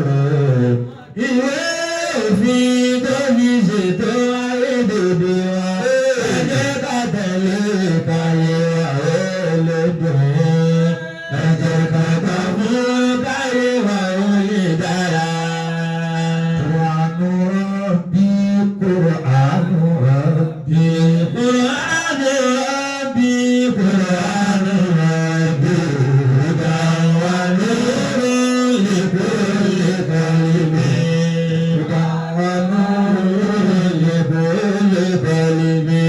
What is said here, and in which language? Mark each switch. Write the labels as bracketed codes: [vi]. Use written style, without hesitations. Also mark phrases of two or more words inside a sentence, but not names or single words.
[yo] Ìwé òfin tó fi ṣètò ayé gbogbo wa. Ẹ jẹ́ ká tẹ̀lé káyé wa ó lè dùn. Ẹ jẹ́ ká gbà fún káyé wa ó lè dára. [ar] قرآن ربي، قرآن ربي، قرآن ربي، هدى ونور لكل قلب، هدى ونور لكل قلب.